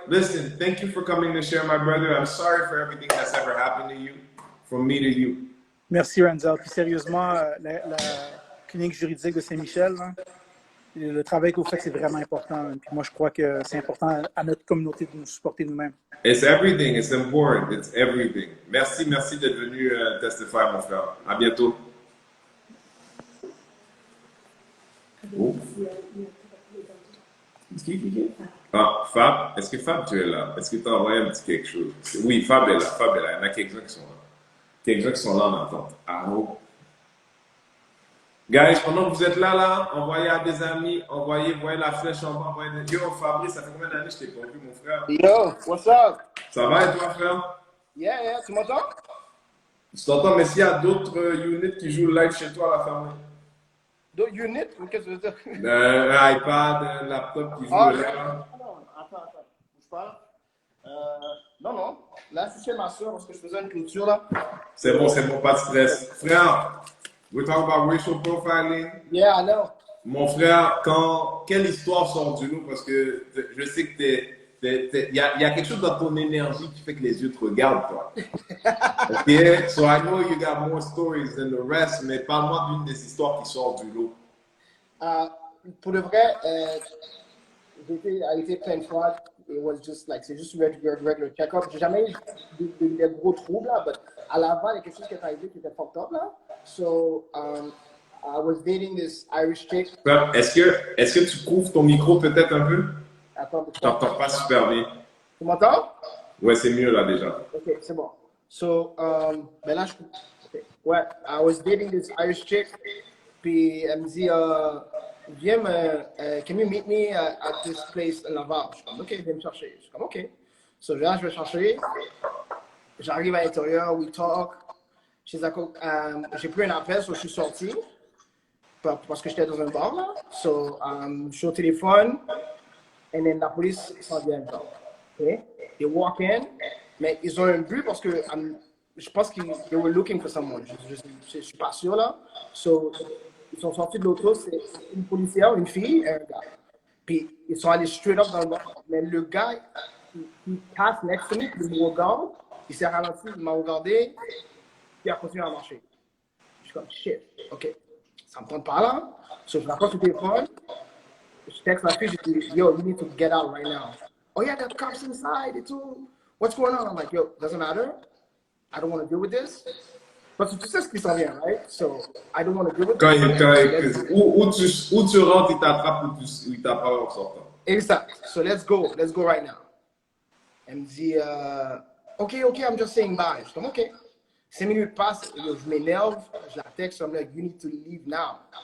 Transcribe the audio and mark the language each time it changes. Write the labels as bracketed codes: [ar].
[en] Listen, thank you for coming to share, my brother. I'm sorry for everything that's ever happened to you, from me to you. [fr] Merci, Renzel. Puis sérieusement, la clinique juridique de Saint-Michel, hein, le travail que vous faites, c'est vraiment important. Puis moi, je crois que c'est important à notre communauté de nous supporter nous-mêmes. [en] It's everything. It's important. It's everything. [fr] Merci d'être venu testifier, mon frère. À bientôt. Oh. Ah, Fab, est-ce que Fab, tu es là? Est-ce que tu as envoyé un petit quelque chose? Oui, Fab est là. Fab est là. Il y en a quelques-uns qui sont là. Quelques-uns qui sont là en attente. Ah, oh. Guys, pendant que vous êtes là, envoyez à des amis, voyez la flèche en bas, envoyez des... Yo, Fabrice, ça fait combien d'années que je t'ai pas vu, mon frère? [en] Yo, what's up? [fr] Ça va et toi, frère? Yeah, tu m'entends? Je t'entends, mais s'il y a d'autres units qui jouent live chez toi, la famille? D'autres units? Qu'est-ce que tu veux dire? Un iPad, un laptop qui joue Ah, [en] live. [fr] non, attends, bouge pas. Non. Là, c'est chez ma soeur parce que je faisais une clôture, là. C'est bon, pas de stress. [en] Frère, we talk about racial profiling. Yeah, I know. [fr] Mon frère, quelle histoire sort du lot? Parce que je sais que il y a quelque chose dans ton énergie qui fait que les yeux te regardent, toi. [en] OK? So I know you got more stories than the rest, [fr] mais parle-moi d'une des histoires qui sort du lot. Pour le vrai, j'ai été plein de fois. [en] It was just like, [fr] c'est juste [en] regular check-up. [fr] J'ai jamais eu des gros troubles, là, mais à l'avant, il y a quelque chose qui est arrivé qui était fucked up, là. [en] So, I was dating this Irish chick. [fr] Est-ce que tu couvres ton micro peut-être un peu? Attends, Je t'entends pas super bien. Tu m'entends? Ouais, c'est mieux là déjà. Ok, c'est bon. [en] So, [fr] ben là, ouais, [en] I was dating this Irish chick, [fr] puis elle me dit, viens [en] can you meet me at this place in Laval? [fr] Je suis comme, ok, viens me chercher. Je suis comme, ok. So, là, je vais chercher. J'arrive à l'intérieur, [en] we talk. [fr] J'ai pris un appel, so je suis sorti, parce que j'étais dans un bar, là. So, je suis au téléphone, et then la police s'en vient. Okay? [en] They walk in, [fr] mais ils ont un but parce que je pense qu'ils [en] were looking for someone. [fr] Je suis pas sûr là. So, ils sont sortis de l'auto, c'est une policière, une fille et un gars. Puis ils sont allés [en] straight up [fr] dans le bar. Mais le gars, il passe [en] next to me, [fr] il me regarde, il s'est ralenti, il m'a regardé, puis il a continué à marcher. Je suis comme shit, ok, ça me tente pas là. So, je rapproche le téléphone. Je texte la fille, je dis, yo, [en] you need to get out right now. Oh yeah, there's cops inside. It's all, what's going on? I'm like, yo, doesn't matter. I don't want to deal with this. [fr] Parce que tu sais ce qui s'en vient, right? [en] So, I don't want to deal with this. [fr] Où tu rentres, il t'attrape ou il t'attrape en sortant. Exact. [en] So let's go right now. [fr] Elle me dit, ok, [en] I'm just saying bye. [fr] Je suis comme, ok. 5 minutes passent, je m'énerve, je la texte, [en] I'm like, you need to leave now.